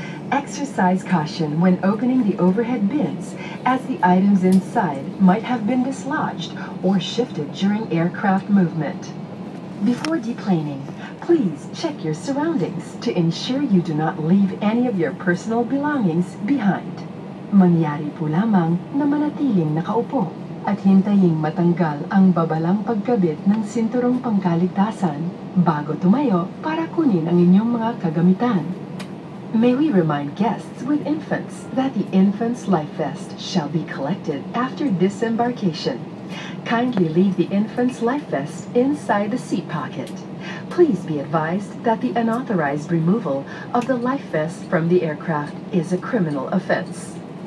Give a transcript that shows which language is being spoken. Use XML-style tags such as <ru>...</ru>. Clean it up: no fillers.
<en>Exercise caution when opening the overhead bins, as the items inside might have been dislodged or shifted during aircraft movement. Before deplaning, please check your surroundings to ensure you do not leave any of your personal belongings behind.</en> <tl>Mangyari po lamang na manatiling nakaupo at hintaying matanggal ang babalang pagkabit ng sinturong pangkaligtasan bago tumayo para kunin ang inyong mga kagamitan.</tl> <en>May we remind guests with infants that the infant's life vest shall be collected after disembarkation. Kindly leave the infant's life vest inside the seat pocket. Please be advised that the unauthorized removal of the life vest from the aircraft is a criminal offense.</en>